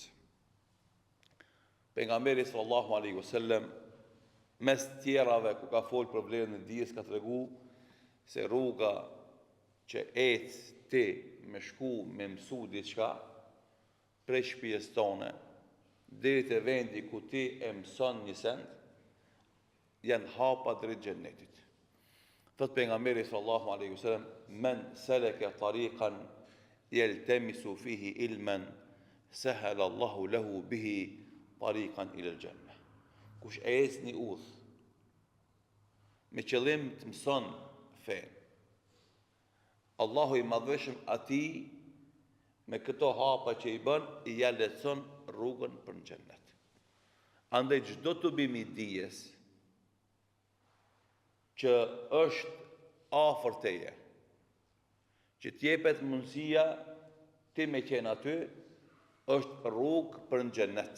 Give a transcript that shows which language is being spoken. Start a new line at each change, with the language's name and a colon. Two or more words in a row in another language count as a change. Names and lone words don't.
Albanian: Pejgamberi
Arabic: صلى الله عليه وسلم
Albanian: mes tjerave ku ka fol problemin e dijes ka tregu se rruga që ecë ti me shku me mësu diçka prej shtëpisë tone deri te vendi ku ti e mëson një send, janë hapa drejt xhennetit. Thot pejgamberi
Arabic: صلى الله عليه وسلم من سلك طريقا يلتمس فيه علما سهل الله له به طريقا إلى الجنة.
Albanian: Kush ecë një udhë me qëllim të mëson fen, Allahu i madhëshëm atij me këto hapa që i bën, i ja lehtëson rrugën për në xhennet. Andaj çdo të bimi dijes që është afër teje, që t'jepet mundësia ti me qenë aty, është rrugë për në xhennet.